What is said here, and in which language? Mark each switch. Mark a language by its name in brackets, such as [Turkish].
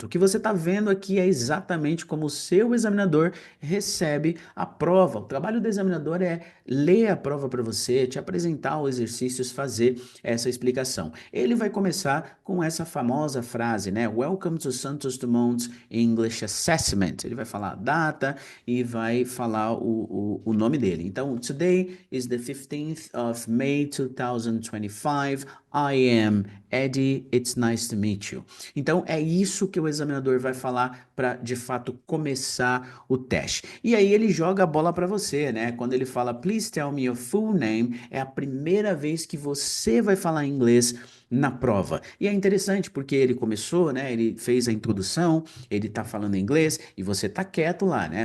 [Portuguese] O que você está vendo aqui é exatamente como o seu examinador recebe a prova. O trabalho do examinador é ler a prova para você, te apresentar os exercícios, fazer essa explicação. Ele vai começar com essa famosa frase, né? [English] Welcome to Santos Dumont English Assessment. [Portuguese] Ele vai falar a data e vai falar o nome dele. Então, [English] today is the 15th of May 2025. I am Eddie, it's nice to meet you. [Portuguese] Então é isso que o examinador vai falar para de fato começar o teste. E aí ele joga a bola para você, né? Quando ele fala [English] please tell me your full name, [Portuguese] é a primeira vez que você vai falar inglês na prova. E é interessante porque ele começou, né? Ele fez a introdução, ele tá falando inglês e você tá quieto lá, né?